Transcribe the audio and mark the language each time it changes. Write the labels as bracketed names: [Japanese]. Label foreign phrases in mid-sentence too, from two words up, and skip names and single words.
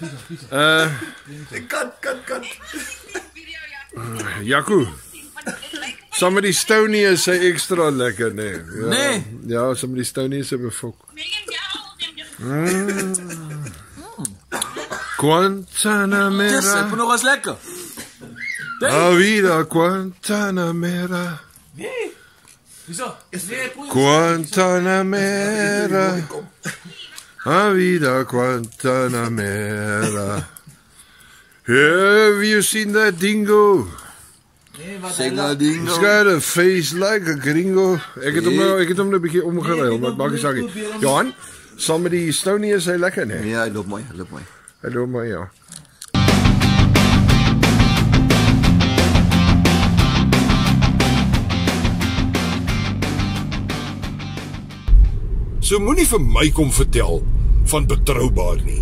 [Afrikaans] Kat. Jaco. Saam met die Stony is hy ekstra lekker, nee. Ja, Nee. Ja, saam met die Stony is hy befok. Guantanamera. Yes, ek nog as lekker. [Spanish] La vida Guantanamera. [Afrikaans] Wieso? [Spanish] Guantanamera. La vida Guantanamera. [English] Have you seen that dingo? Singa dingo. He's got a face like a gringo. [Afrikaans] Ek het hom nou 'n bietjie omgeruil, maar maak nie saak nie. Johan, saam met die Stony is hy lekker, nee. Ja, hy loop mooi. Hy loop maar, ja. So moenie vir my kom vertel van betroubaar nie.